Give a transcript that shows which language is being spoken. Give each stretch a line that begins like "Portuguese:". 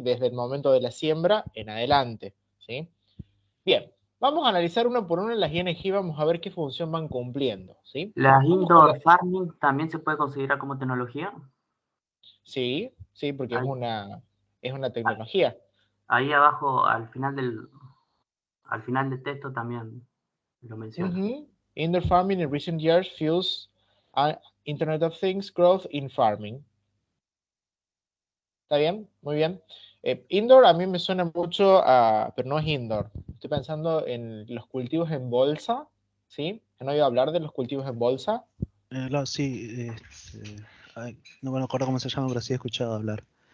Spanish: Desde el momento de la siembra en adelante, ¿sí? Bien, vamos a analizar uno por uno las ING, vamos a ver qué función van cumpliendo, ¿sí? ¿La indoor farming también se puede considerar como tecnología? Sí, sí, porque Ahí, es una tecnología. ahí abajo, al final del texto también lo menciona.
English: Indoor farming in recent years fuels Internet of Things growth in farming.
Spanish: ¿Está bien? Muy bien. Indoor a mí me suena mucho a, pero no es indoor. Estoy pensando en los cultivos en bolsa, ¿sí? ¿Han oído hablar de los cultivos en bolsa? Sí, no me acuerdo cómo se llama, pero sí he escuchado hablar.